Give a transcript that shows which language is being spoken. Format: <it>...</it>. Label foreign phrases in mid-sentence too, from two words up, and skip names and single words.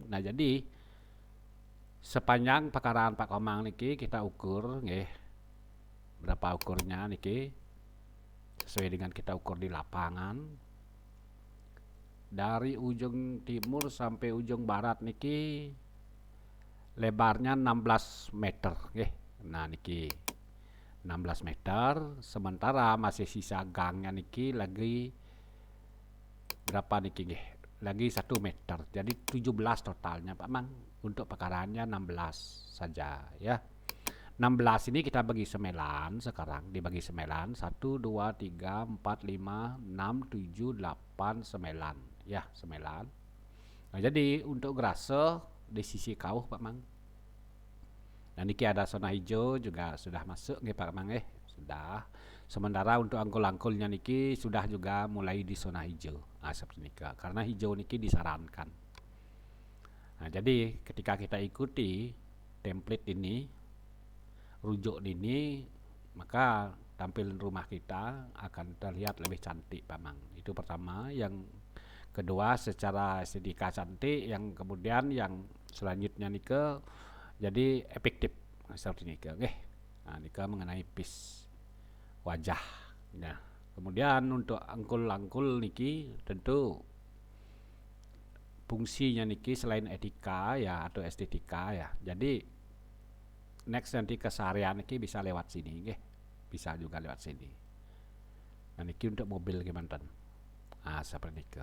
<id>Nah, jadi sepanjang pekarangan Pak Komang niki kita ukur nggih. Berapa ukurnya niki? Sesuai dengan kita ukur di lapangan. Dari ujung timur sampai ujung barat niki lebarnya 16 meter nggih. Nah, niki 16 meter, sementara masih sisa gangnya niki lagi berapa niki nggih? Lagi 1 meter. Jadi 17 totalnya Pak Mang. Untuk pekarangannya 16 saja ya. 16 ini kita bagi semelan sekarang, dibagi semelan 1 2 3 4 5 6 7 8 semelan ya, semelan. Nah, jadi untuk grase di sisi kauh Pak Mang. Nah, niki ada zona hijau juga sudah masuk nggih Pak Mang sudah. Sementara untuk angkul-angkulnya niki sudah juga mulai di zona hijau. Nah, seperti niki. Karena hijau niki disarankan. Nah, jadi ketika kita ikuti template ini, rujuk ini, maka tampilan rumah kita akan terlihat lebih cantik Pak Mang. Itu pertama. Yang kedua secara estetika cantik, yang kemudian yang selanjutnya nike jadi efektif seperti nike nggih. Nah, nike mengenai pis wajah. Nah, kemudian untuk angkul-angkul niki tentu fungsinya niki selain etika ya atau estetika ya. Jadi next nanti keseharian niki bisa lewat sini nggih. Bisa juga lewat sini. Nah, niki untuk mobil gimana? Nah, seperti itu.</id>